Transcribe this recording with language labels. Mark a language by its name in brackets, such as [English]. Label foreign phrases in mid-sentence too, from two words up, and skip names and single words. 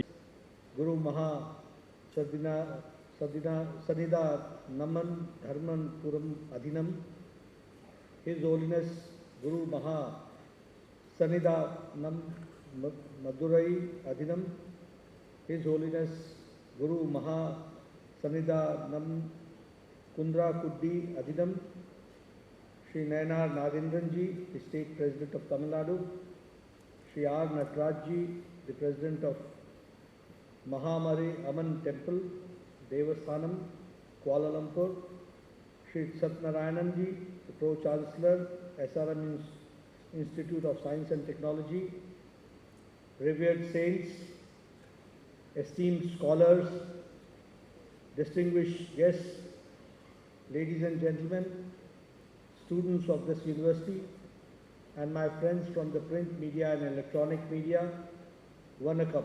[English] குரு மகா சனிதா நமன் தர்மன் புரம் அதினம் His Holiness Guru Maha Sanida Nam Madurai Adhinam, His Holiness Guru Maha Sanida Nam Kundra Kuddi Adhinam, Shri Nayanar Nagendranji, the State President of Tamil Nadu, Shri R. Natarajji, the President of Mahamari Aman Temple, Devasthanam, Kuala Lumpur, Shri Satnarayananji, the Pro-Chancellor, SRM Institute of Science and Technology, revered saints, esteemed scholars, distinguished guests, ladies and gentlemen, students of this university, and my friends from the print media and electronic media, Vanakkam.